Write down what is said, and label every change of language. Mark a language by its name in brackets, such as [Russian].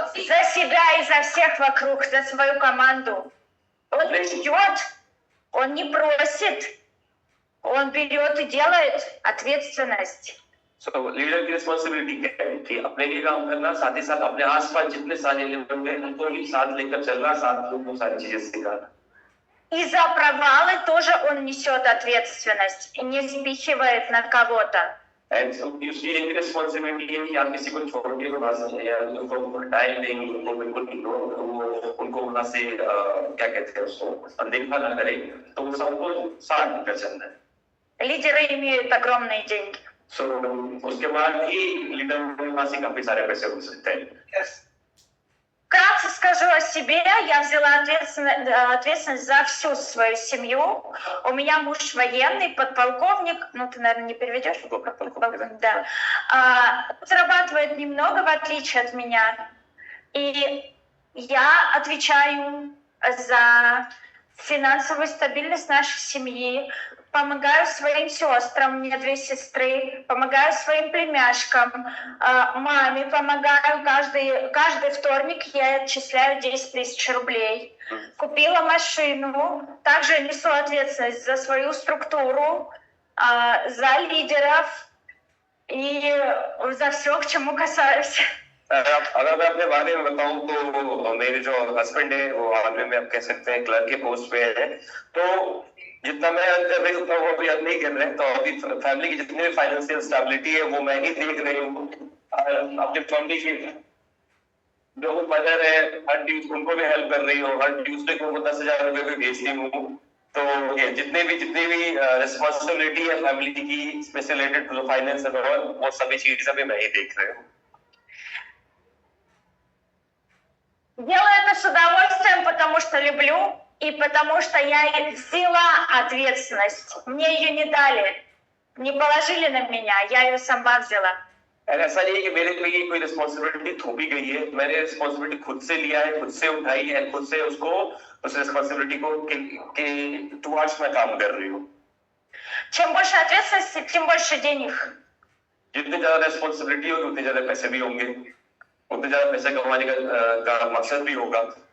[Russian] За себя и за всех вокруг, за свою команду. Он не ждет, он не просит, он берет и делает ответственность. [Hindi] Leader की responsibility क्या है कि अपने लिए काम करना, साथ ही साथ अपने आसपास जितने सारे लोग हैं उनको भी साथ लेकर चलना, साथ उनको सारी चीजें सिखाना. [Russian] И за провалы тоже он несет ответственность и не спихивает на кого-то. [Hindi] उसकी एक रिस्पांसिबिलिटी है कि आप किसी को छोड़ के वहां से या उनको टाइम देंगे, उनको बिल्कुल उनको वहां से क्या कहते हैं उसको अनदेखा ना करें, तो वो सबको साथ लेकर चलना है. [Russian] Лидеры имеют огромные деньги. [Hindi] उसके बाद ही लीडर के पास ही काफी सारे पैसे हो सकते हैं. [Russian] Вкратце скажу о себе. Я взяла ответственность за всю свою семью. У меня муж военный, подполковник. Ну, ты, наверное, не переведешь? Подполковник, да. Зарабатывает немного, в отличие от меня. И я отвечаю за финансовую стабильность нашей семьи. Помогаю своим сестрам, у меня 2 сестры, помогаю своим племяшкам, маме помогаю. Каждый вторник я отчисляю 10 000 рублей. Купила машину, также несу ответственность за свою структуру, за лидеров и за все, к чему касаюсь. [Hindi] अगर मैं अपने बारे में बताऊं तो मेरे जो हस्बैंड है वो आर्मी में आप कह सकते हैं क्लर्क के पोस्ट पे है. तो जितना मैं अर्न कर रही हूँ उतना वो अभी अर्न नहीं कर रहे हैं. तो अभी फैमिली की जितनी भी फाइनेंशियल स्टेबिलिटी है वो मैं ही देख रही हूँ. अपनी फैमिली की जो मदर है उनको भी हेल्प कर रही हूँ. हर ट्यूसडे को 10,000 रुपए भी भेजती हूँ. तो ये जितनी भी रिस्पॉन्सिबिलिटी है फैमिली की इसमें से [English] related to finance [Hindi] वो सभी चीजें भी मैं ही देख रही हूँ. [Russian] Делаю это с удовольствием, потому что люблю И потому что я взяла ответственность, мне ее не дали, не положили на меня, я ее сама взяला. [Hindi] ऐसा नहीं है कि मेरे पे ये कोई रिस्पॉन्सिबिलिटी थोपी गई है, मैंने रिस्पॉन्सिबिलिटी खुद से लिया है, खुद से उठाई है, खुद से उसको उस रिस्पॉन्सिबिलिटी को के टुवर्ड्स मैं काम कर रही हूँ. [Russian] Чем больше ответственности, тем больше денег. [Hindi] जितनी ज्यादा रिस्पॉन्सिबिलिटी होगी उतने ज्यादा पैसे भी होंगे, उतने ज्यादा पैसे कमाने का मकसद भी होगा.